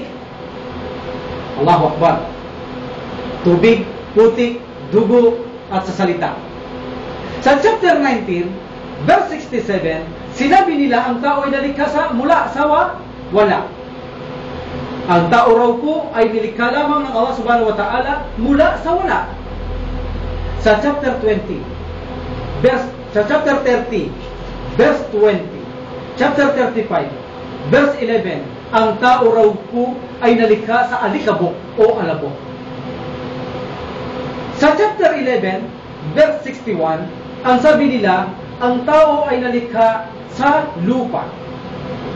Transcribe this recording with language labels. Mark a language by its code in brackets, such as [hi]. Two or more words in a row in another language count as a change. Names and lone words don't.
[ar] الله أكبر. [tl] Tubig, putik, dugo, at sa salita. Sa chapter 19, verse 67, sinabi nila ang tao ay nalikha mula sa wala. Ang tao raw po ay nilikha lamang ng Allah [ar] سبحانه وتعالى [tl] mula sa wala. Sa chapter 20, sa chapter 30, verse 20, chapter 35, verse 11, ang tao raw po ay nalikha sa alikabok o alabok. Sa chapter 11, verse 61, ang sabi nila, ang tao ay nalikha sa lupa.